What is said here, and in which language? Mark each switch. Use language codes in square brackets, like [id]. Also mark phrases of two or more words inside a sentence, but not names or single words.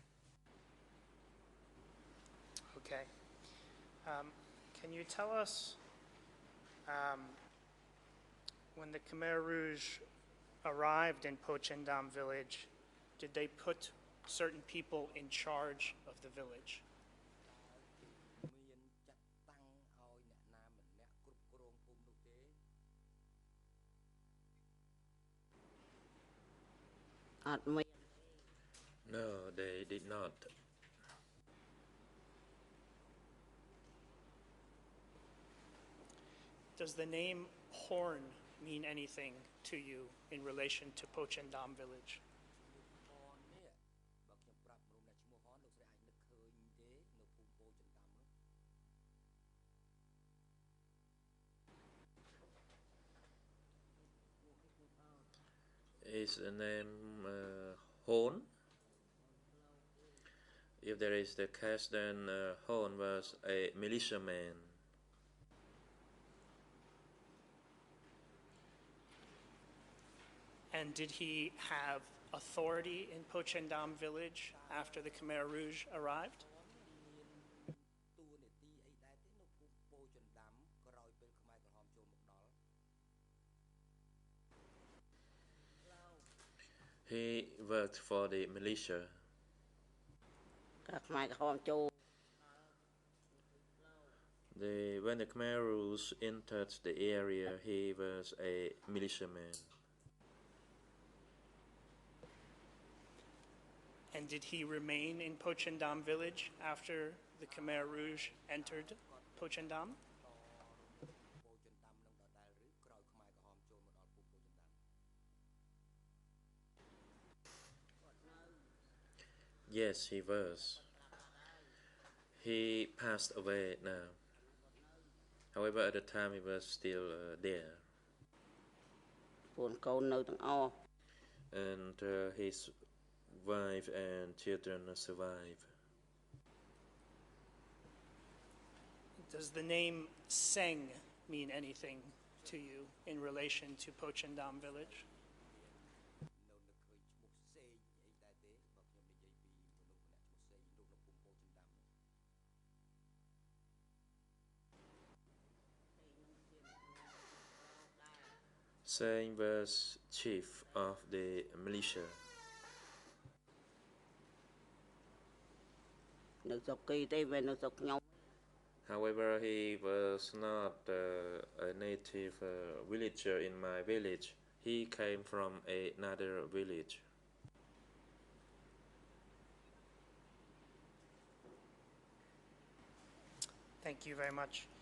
[en] Okay. Can you tell us when the Khmer Rouge arrived in Pochendam village, did they put certain people in charge of the village? [km] មានចាត់តាំងឲ្យអ្នកណាម្នាក់គ្រប់គ្រងភូមិនោះទេ អត់មាន [en] No, they did not. Does the name Horn mean anything to you in relation to Pochendam village? [km] ហននេះបើខ្ញុំប្រាប់មនុស្សអ្នកឈ្មោះហនលោកស្រីអាចនឹកឃើញទេនៅភូមិពោចិនដាំនោះ [en] Is the name Hon? If there is the case, then Hon was a militiaman. And did he have authority in Pochendam village after the Khmer Rouge arrived? [km] តួនាទីអីដែរទេនៅភូមិពោចិនដាំក្រោយពេលខ្មែរក្រហមចូលមកដល់ [en] He worked for the militia. [km] ក៏ខ្មែរក្រហមចូល [en] When the Khmer Rouge entered the area, he was a militiaman. And did he remain in Pochendam village after the Khmer Rouge entered Pochendam? [km] ពោធិនដាំនឹងដដែលឬក្រោយខ្មែរក្រហមចូលមកដល់ភូមិពោធិនដាំ [en] Yes, he was. He passed away now. However, at the time he was still there. [km] កូនកូននៅទាំងអស់ [en] And his wife and children survive. Does the name Seng mean anything to you in relation to Pochendam village? [km] នៅនឹកឃើញឈ្មោះសេងអីដែរទេបើខ្ញុំនិយាយពីមនុស្សម្នាក់ឈ្មោះសេងរស់នៅភូមិពោធិនដាំ [en] Seng was chief of the militia. [km] នៅស្រុកគីទេមិននៅស្រុកខ្ញុំ [en] However, he was not a native villager in my village. He came from another village. Thank you very much.